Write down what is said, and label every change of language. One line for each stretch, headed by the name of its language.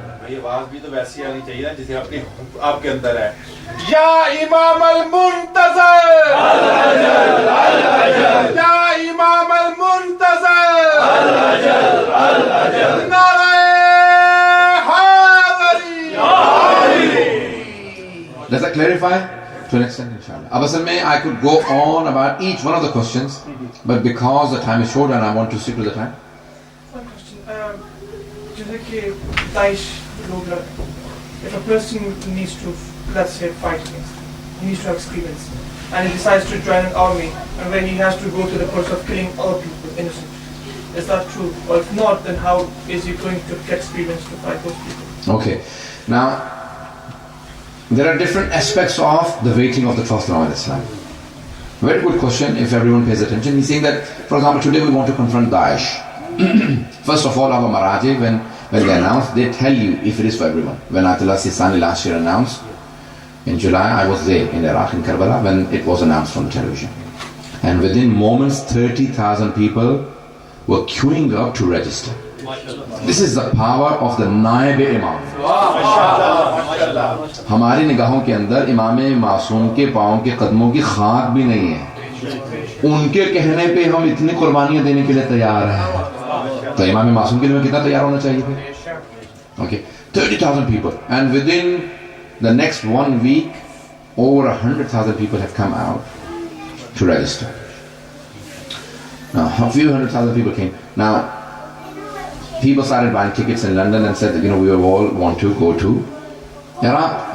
Hindi: ये आवाज भी तो वैसी आनी चाहिए ना जैसे आपके अंदर है। या इमाम अल मुंतज़र, या इमाम अल मुंतज़र, नारे हाज़री।
English: Does that clarify? To an extent, inshallah.
Hindi: अब असल में
English: I could go on about each one of the questions, but because the time is short and I want to stick to the time. One question.
Hindi: जैसे कि Daesh लोग,
English: if a person needs to, let's say, fight against them, he needs to have experience, and he decides to join an army, and when he has to go to the process of killing other people, innocent, is that true? Or if not, then how is he going to get experience to fight those people? Okay. Now, there are different aspects of the waiting of the Prophet of Islam. Very good question if everyone pays attention. He's saying that, for example, today we want to confront Daesh. First of all, our Maraji, when they announce, they tell you if it is for everyone. When Ayatollah Sistani last year announced, in July, I was there in Iraq, in Karbala, when it was announced on television. And within moments, 30,000 people were queuing up to register. This is the power of the नायब इमाम।
Hindi: हमारी निगाहों के अंदर इमाम मासूम के पाँव के कदमों की खाक भी नहीं है। उनके कहने पे हम इतनी कुर्बानियां देने के लिए तैयार हैं। तो इमाम मासूम के लिए कितना तैयार होना चाहिए थे?
English: Okay, 30,000 people, and within the next 1 week, over 100,000 people have come out to register. Now, a few 100,000 people came. Now, people started buying tickets in London and said that, you know, we all want to go to Iraq.